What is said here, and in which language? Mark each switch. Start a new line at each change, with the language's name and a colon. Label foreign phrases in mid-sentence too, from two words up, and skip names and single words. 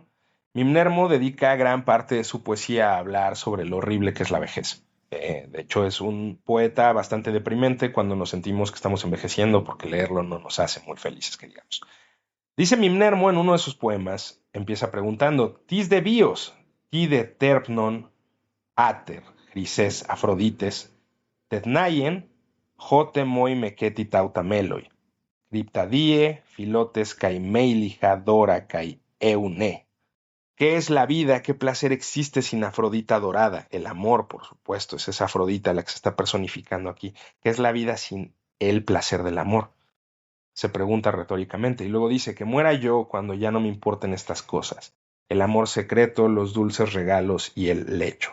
Spanish: Mimnermo dedica gran parte de su poesía a hablar sobre lo horrible que es la vejez. De hecho, es un poeta bastante deprimente cuando nos sentimos que estamos envejeciendo, porque leerlo no nos hace muy felices, que digamos. Dice Mimnermo en uno de sus poemas, empieza preguntando:
Greek: Τίς δὲ βίος, τί δὲ τερπνόν, ἄτερ, χρυσέης, Ἀφροδίτης, τεθναίην, ὅτε μοι μηκέτι ταῦτα μέλοι, κρυπταδίη, φιλότης καὶ μείλιχα δῶρα καὶ εὐνή.
Spanish: ¿Qué es la vida? ¿Qué placer existe sin Afrodita dorada? El amor, por supuesto, es esa Afrodita la que se está personificando aquí. ¿Qué es la vida sin el placer del amor? Se pregunta retóricamente y luego dice: que muera yo cuando ya no me importen estas cosas, el amor secreto, los dulces regalos y el lecho.